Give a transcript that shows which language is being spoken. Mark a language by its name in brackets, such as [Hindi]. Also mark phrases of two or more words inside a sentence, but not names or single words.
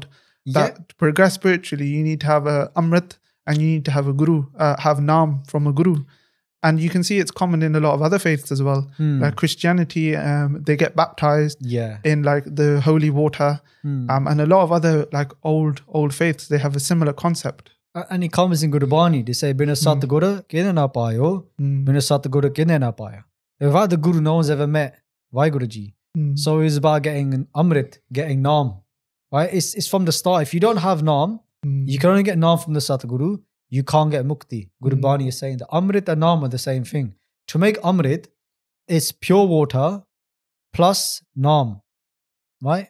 [English] That to progress spiritually, you need to have a Amrit and you need to have a Guru, have Naam from a Guru. And you can see it's common in a lot of other faiths as well. Like Christianity, they get baptized in like the holy water. And a lot of other like old faiths, they have a similar concept. And it comes in Gurbani. They say, [Punjabi] ਬਿਨਾ ਸਤਿਗੁਰ ਕਿਨੈ ਨ ਪਾਇਓ, ਬਿਨਾ ਸਤਿਗੁਰ ਕਿਨੈ ਨ ਪਾਇਆ. [English] Without the Guru, no one's ever met Vaheguru Ji. So it's about getting an Amrit, getting Naam. Right? It's from the start. If you don't have Naam, you can only get Naam from the Satguru. you can't get mukti. Gurbani is saying that Amrit and Naam are the same thing. To make Amrit, it's pure water plus Naam, right?